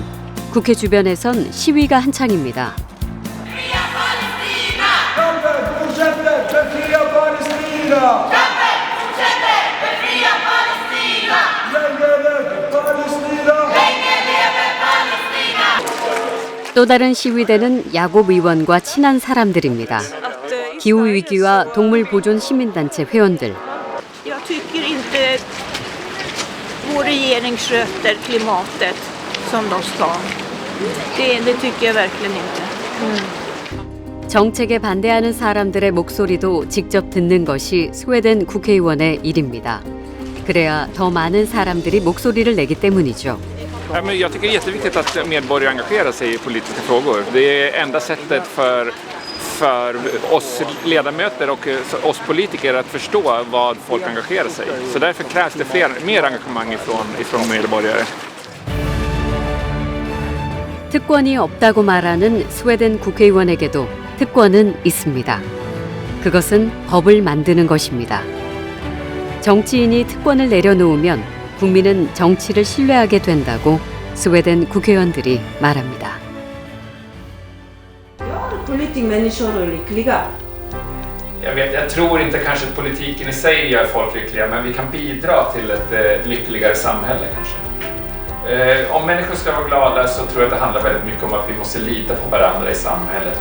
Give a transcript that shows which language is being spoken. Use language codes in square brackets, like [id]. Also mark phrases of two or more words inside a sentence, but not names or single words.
[ko] 국회 주변에선 시위가 한창입니다. 또 다른 시위대는 야곱 의원과 친한 사람들입니다. 기후위기와 동물보존 시민단체 회원들. [sv] Jag tycker inte vår regering sköter klimatet som de ska. Det tycker jag verkligen inte. [ko] 정책에 반대하는 사람들의 목소리도 직접 듣는 것이 스웨덴 국회의원의 일입니다. 그래야 더 많은 사람들이 목소리를 내기 때문이죠. [sv] Jag tycker det är jätteviktigt att medborgare engagerar sig i politiska frågor. Det är enda sättet för oss ledamöter och oss politiker att förstå vad folk engagerar sig i. Så därför krävs det mer engagemang ifrån medborgare. [ko] 특권이 없다고 말하는 스웨덴 국회의원에게도 특권은 있습니다. 그것은 법을 만드는 것입니다. 정치인이 특권을 내려놓으면 국민은 정치를 신뢰하게 된다고 스웨덴 국회의원들이 말합니다. [sv] Människor lyckliga. Jag tror inte kanske att politiken i sig gör folk lyckliga, men vi kan bidra till ett lyckligare samhälle kanske. Om människor ska vara glada så tror jag att det handlar väldigt mycket om att vi måste lita på varandra i samhället.